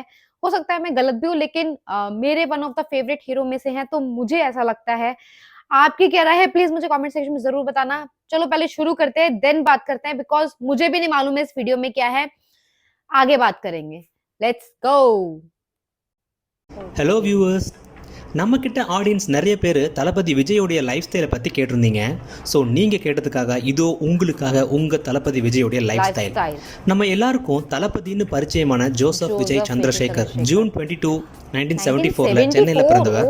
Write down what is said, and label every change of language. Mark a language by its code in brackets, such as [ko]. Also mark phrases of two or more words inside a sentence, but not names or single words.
[hi] हो सकता है मैं गलत भी हूँ, लेकिन मेरे [en] one of the favourite hero [hi] में से हैं, तो मुझे ऐसा लगता है। आपकी क्या राय है, प्लीज मुझे [en] comment section [hi] में जरूर बताना। चलो पहले शुरू करते हैं, देन बात करते हैं, बिकॉज मुझे भी नहीं मालूम है इस वीडियो में क्या है। आगे बात करेंगे, [en] let's go. hello viewers, [ta] நம்மக்கிட்ட ஆடியன்ஸ் நிறைய பேர் தளபதி விஜயோடைய [en] life style [ta] பற்றி கேட்டிருந்தீங்க. ஸோ நீங்கள் கேட்டதுக்காக இதோ உங்களுக்காக உங்கள் தளபதி விஜயோடைய [en] life style. [ta] நம்ம எல்லாருக்கும் தளபதினு பரிச்சயமான ஜோசப் விஜய் சந்திரசேகர் ஜூன் 22, 1974 சென்னையில் பிறந்தவர்.